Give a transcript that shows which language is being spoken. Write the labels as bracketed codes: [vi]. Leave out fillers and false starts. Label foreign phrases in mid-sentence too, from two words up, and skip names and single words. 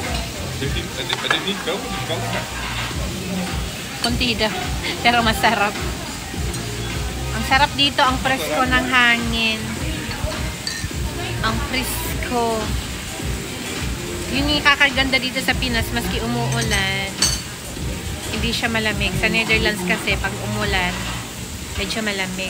[nl] Het is niet koken, het is koken. [tl] Kontido, pero masarap. Ang sarap dito, ang presko ng hangin. Ang presko. Yun yung kakaganda dito sa Pinas, maski umuulan. Hindi siya malamig. Sa Netherlands kasi, pag umulan, medyo malamig.